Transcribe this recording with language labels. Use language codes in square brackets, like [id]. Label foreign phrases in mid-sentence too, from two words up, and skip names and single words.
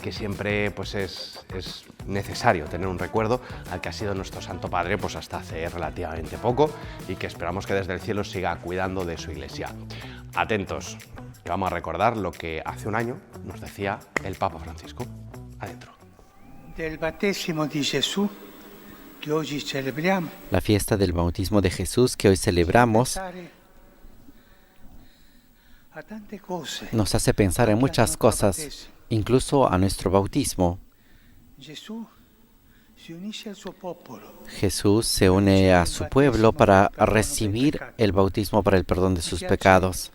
[es] Que siempre pues es necesario tener un recuerdo al que ha sido nuestro Santo Padre pues hasta hace relativamente poco y que esperamos que desde el cielo siga cuidando de su Iglesia. Atentos, que vamos a recordar lo que hace un año nos decía el Papa Francisco. Adentro. [it] Del battesimo di Gesù [es] que hoy celebramos. La fiesta del bautismo de Jesús que hoy celebramos nos hace pensar en muchas cosas, incluso a nuestro bautismo. Jesús se une a su pueblo para recibir el bautismo para el perdón de sus pecados.